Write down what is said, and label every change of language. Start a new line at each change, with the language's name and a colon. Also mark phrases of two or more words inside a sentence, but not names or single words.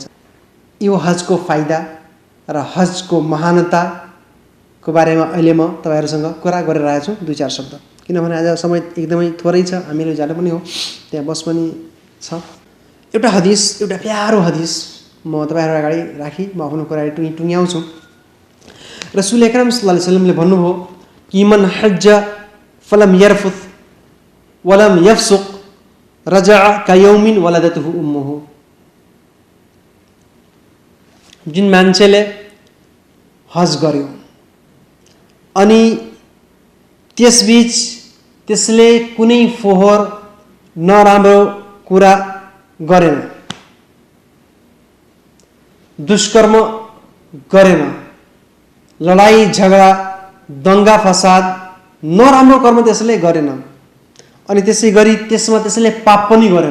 Nepali: यो हजको फाइदा र हजको महानताको बारेमा अहिले म तपाईहरुसँग कुरा गरिरहेको छु, दुई चार शब्द, किनभने आज समय एकदमै थोरै छ, हामीले जानु पनि हो, त्यहाँ बस पनि छ। एउटा हदीस, एउटा प्यारो हदीस म तपाईहरु अगाडि राखी म आफ्नो कुरा टुङ्ग्याउँछु।
Arabic: رسول أكرم صلى الله عليه وسلم
Nepali: भन्नुभयो कि
Arabic: من حج فلم يرفث ولم يفسق رجع كيوم ولدته أمه.
Nepali: जुन मान्छेले हज गर्यो अनि त्यसबीच त्यसले कुनै फोहोर नराम्रो कुरा गरेन, दुष्कर्म गरेन, लडाई झगडा दंगा फसाद नराम्रो कर्म त्यसले गरेन अनि त्यसै गरी त्यसमा त्यसले पाप पनि